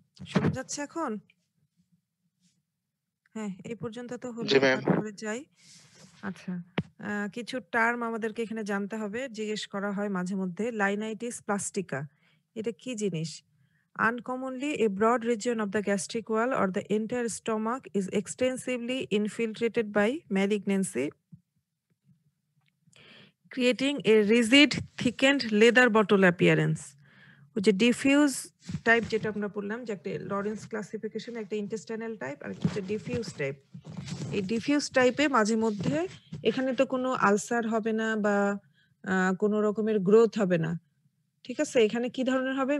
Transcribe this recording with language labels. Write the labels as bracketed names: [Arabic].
[Bangla] শোনা যাচ্ছে এখন? হ্যাঁ, এই পর্যন্ত তো হলো। জি ম্যাম। তারপরে যাই। আচ্ছা, কিছু টার্ম আমাদেরকে এখানে জানতে হবে। জিজ্ঞেস করা হয় মাঝে মধ্যে। লাইনাইটিস প্লাস্টিকা। এটা কি জিনিস? [English] Uncommonly, a broad region of the gastric wall or the entire stomach is extensively infiltrated by malignancy, creating a rigid, thickened leather bottle appearance. [Bangla] ওই যে ডিফিউজ টাইপ যেটা আমরা বললাম যে একটা লরেন্স ক্লাসিফিকেশন, একটা ইন্টেস্টাইনাল টাইপ আর একটা হচ্ছে ডিফিউজ টাইপ। এই ডিফিউজ টাইপে মাঝে মধ্যে এখানে তো কোনো আলসার হবে না বা কোনো রকমের গ্রোথ হবে না, ঠিক আছে? এখানে কি ধরনের হবে?